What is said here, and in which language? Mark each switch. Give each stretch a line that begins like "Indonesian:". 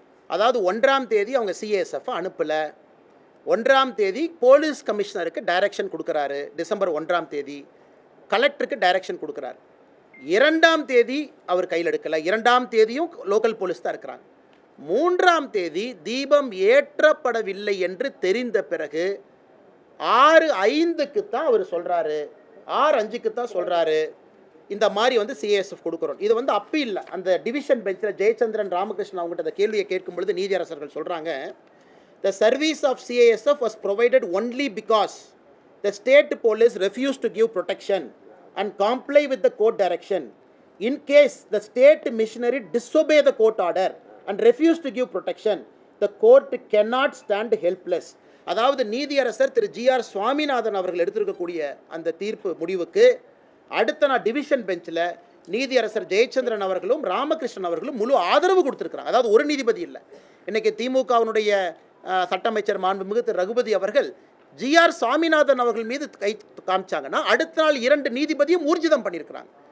Tamil: அதாவது 1ஆம் தேதி அவங்க CISF அனுப்பலை, 1ஆம் தேதி போலீஸ் கமிஷனருக்கு டைரக்ஷன் கொடுக்குறாரு, டிசம்பர் 1ஆம் தேதி கலெக்டருக்கு டைரக்ஷன் கொடுக்குறாரு, 2ஆம் தேதி அவர் கையில் எடுக்கலை, 2ஆம் தேதியும் லோக்கல் போலீஸ் தான் இருக்கிறாங்க, 3ஆம் தேதி தீபம் ஏற்றப்படவில்லை என்று தெரிந்த பிறகு 6:05க்கு தான் அவர் சொல்கிறாரு, 6:05க்கு தான் சொல்கிறாரு இந்த மாதிரி CISF கொடுக்குறோம். இது அப்பீல் அந்த டிவிஷன் பெஞ்சில் ஜெயச்சந்திரன் ராமகிருஷ்ணன் அவங்ககிட்ட அந்த கேள்வியை கேட்கும் பொழுது நீதியரசர்கள் சொல்கிறாங்க,
English: the service of CISF was provided only because the state police refused to give protection and comply with the court direction. In case the state missionary disobey the court order and refuse to give protection, the court cannot stand helpless.
Tamil: அதாவது நீதியரசர் திரு GR Swaminathan அவர்கள் எடுத்திருக்கக்கூடிய அந்த தீர்ப்பு முடிவுக்கு அடுத்த நாள் division பெஞ்சில் நீதியரசர் ஜெயச்சந்திரன் அவர்களும் ராமகிருஷ்ணன் அவர்களும் முழு ஆதரவு கொடுத்துருக்குறாங்க. அதாவது ஒரு நீதிபதி இல்லை. இன்றைக்கி திமுகவினுடைய சட்ட அமைச்சர் மாண்புமிகு திரு ரகுபதி அவர்கள் ஜிஆர் சுவாமிநாதன் அவர்கள் மீது கை காமிச்சாங்கன்னா அடுத்த நாள் 2 நீதிபதியும் ஊர்ஜிதம் பண்ணியிருக்கிறாங்க.